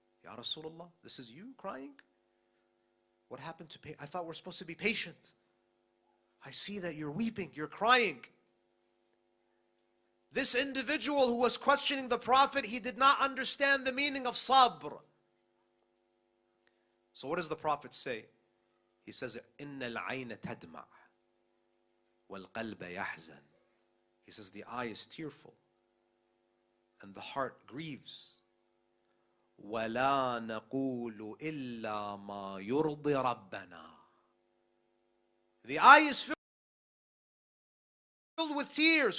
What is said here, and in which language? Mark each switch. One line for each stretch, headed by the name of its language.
English: Ya Rasulullah, this is you crying? What happened to I thought we're supposed to be patient. I see that you're weeping, you're crying. This individual who was questioning the Prophet, he did not understand the meaning of sabr. So what does the Prophet say? He says,
Arabic: إِنَّ الْعَيْنَ تَدْمَعْ وَالْقَلْبَ يَحْزَنْ.
English: He says, the eye is tearful and the heart grieves.
Arabic: وَلَا نَقُولُ إِلَّا مَا يُرْضِ رَبَّنَا.
English: The eye is filled with tears.